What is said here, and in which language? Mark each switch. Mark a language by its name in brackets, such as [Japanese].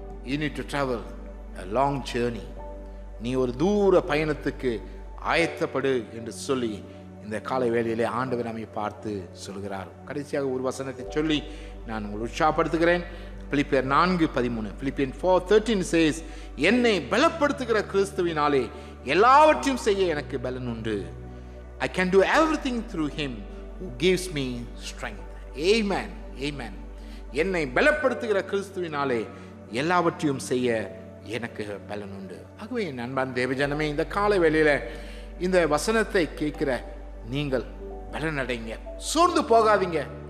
[English] You need to travel a long journey. [Tamil] நீ ஒரு தூர பயணத்துக்கு ஆயத்தப்படு என்று சொல்லி இந்த காலை வேளையிலே ஆண்டவர் நம்மை பார்த்து சொல்கிறார். கடைசியாக ஒரு வசனத்தை சொல்லி நான் உங்களை உற்சாகப்படுத்துகிறேன். பிலிப்பியர் 4:13. [English] Philippians 4:13 says, [Tamil] என்னை பலப்படுத்துகிற கிறிஸ்துவினாலே எல்லாவற்றையும் செய்ய எனக்கு பலன் உண்டு. [English] I can do everything through him who gives me strength. Amen. [Tamil] என்னை பலப்படுத்துகிற கிறிஸ்துவினாலே எல்லாவற்றையும் செய்ய எனக்கு பலன் உண்டு. ஆகவே என் அன்பான் தேவஜனமே, இந்த காலை வேளையில இந்த வசனத்தை கேட்கிற நீங்கள் பலனடைங்க. சோர்ந்து போகாதீங்க.